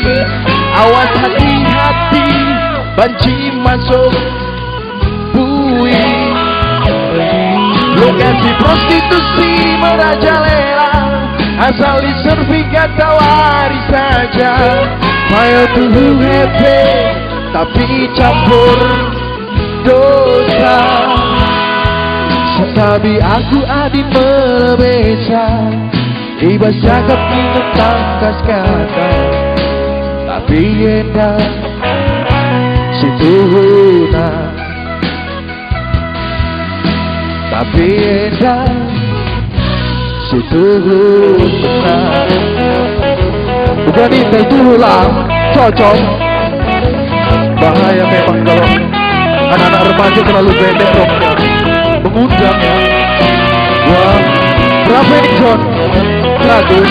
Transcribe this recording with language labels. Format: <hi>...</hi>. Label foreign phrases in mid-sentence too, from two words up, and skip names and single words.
<id>Awas hati-hati, banci masuk bui. Lokasi prostitusi merajalela, asal di sertifikat tawari saja. Ayo tuh happy, tapi campur dosa.</id> <btx>Setabi aku adi melebesa, ibas cakap ingat tangkas kata.</btx> <id>Tapi enak</id> <btx>si Tuhuna,</btx> <id>tapi enak</id> <btx>si Tuhuna.</btx> <id>Bukan itu tulang cocok. Bahaya memang kalau anak-anak remaja terlalu pendek roknya, mengundang ya. Wah, berapa ini John? 100.</id>